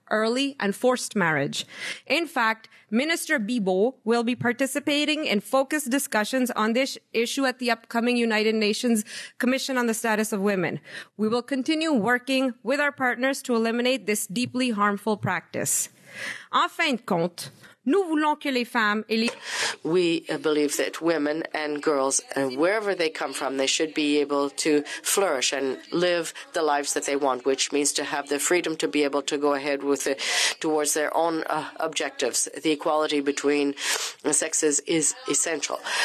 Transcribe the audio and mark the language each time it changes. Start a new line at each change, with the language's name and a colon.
English: early and forced marriage. In fact, Minister Bibo will be participating in focused discussions on this issue at the upcoming United Nations Commission on the Status of Women. We will continue working with our partners to eliminate this deeply harmful practice.
French: En fin de compte, nous voulons que les femmes et les...
English: We believe that women and girls, wherever they come from, they should be able to flourish and live the lives that they want, which means to have the freedom to be able to go ahead with towards their own objectives. The equality between the sexes is essential.